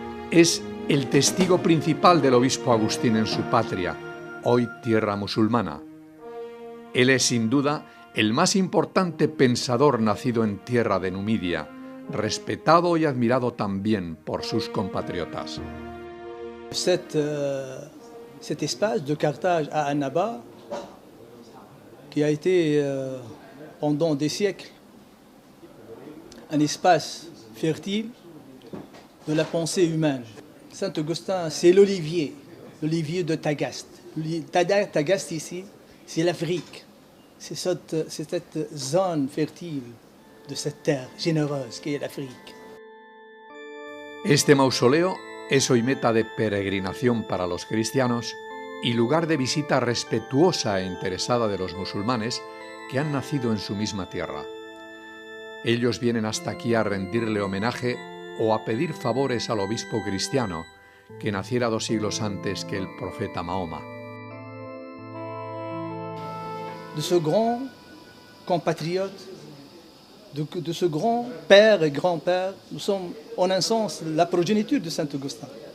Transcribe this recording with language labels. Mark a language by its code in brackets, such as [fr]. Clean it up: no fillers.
[es] Es el testigo principal del obispo Agustín en su patria, hoy tierra musulmana. Él es sin duda el más importante pensador nacido en tierra de Numidia, respetado y admirado también por sus compatriotas. [fr] Cet espace de Carthage à Annaba, qui a été pendant des siècles un espace fertile de la pensée humaine. Saint-Augustin, c'est l'olivier de Tagaste. Tagaste ici, c'est l'Afrique. C'est cette zone fertile de cette terre généreuse qui est l'Afrique. [es] Este mausoleo es hoy meta de peregrinación para los cristianos y lugar de visita respetuosa e interesada de los musulmanes que han nacido en su misma tierra. Ellos vienen hasta aquí a rendirle homenaje o a pedir favores al obispo cristiano que naciera 2 siglos antes que el profeta Mahoma. [fr] De ce grand compatriote, de ce grand père et grand-père, nous sommes en un sens la progéniture de Saint-Augustin.